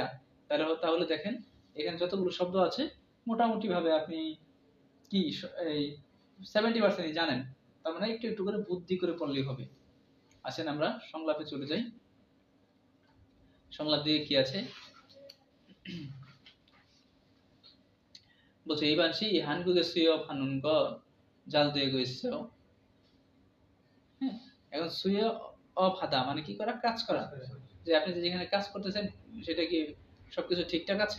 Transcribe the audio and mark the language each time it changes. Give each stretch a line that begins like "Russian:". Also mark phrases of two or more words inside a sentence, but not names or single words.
Bangla: তাহলে দেখেন এখানে যতগুলো শব্দ আছে মোটামুটি ভাবে আপনি কি এই 70% জানেন, তার মানে একটু একটু করে বুদ্ধি করে পড়লেই হবে। আসেন আমরা সংলাপে চলে যাই। সংলাপ দিয়ে কি আছে বলছে,
Korean: 이반시 한국의 수협 하는 거 잘 되고 있어요.
Bangla: এখন
Korean: 수업 하다
Bangla: মানে কি করা? কাজ করা। যে আপনি যেখানে কাজ করতেছেন সেটা কি সবকিছু ঠিকঠাক আছে?